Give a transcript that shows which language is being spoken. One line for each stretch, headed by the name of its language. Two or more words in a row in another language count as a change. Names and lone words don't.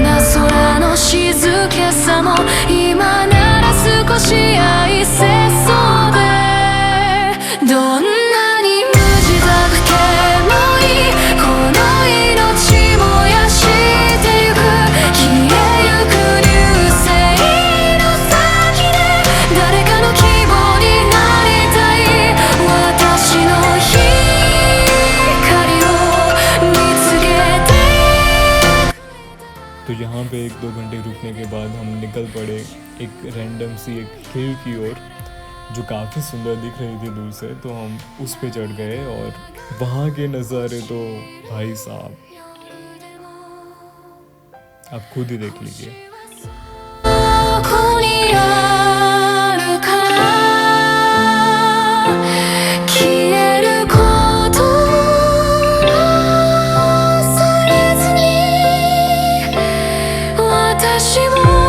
Japanese: な空の静けさも今なら少し愛せそうで、どんなに無自覚でもいいこの命燃やしてゆく、消えゆく流星の先で誰かの希望になりたい、私の光を見つけて。
Hindi: तो यहाँ पे 1-2 घंटे रुकने के बाद हम निकल पड़े एक रैंडम सी एक हिल की ओर जो काफ़ी सुंदर दिख रही थी दूर से। तो हम उस पे चढ़ गए और वहाँ के नज़ारे तो भाई साहब आप खुद ही देख लीजिए।
Japanese: ここにあるから消えること忘れずに私も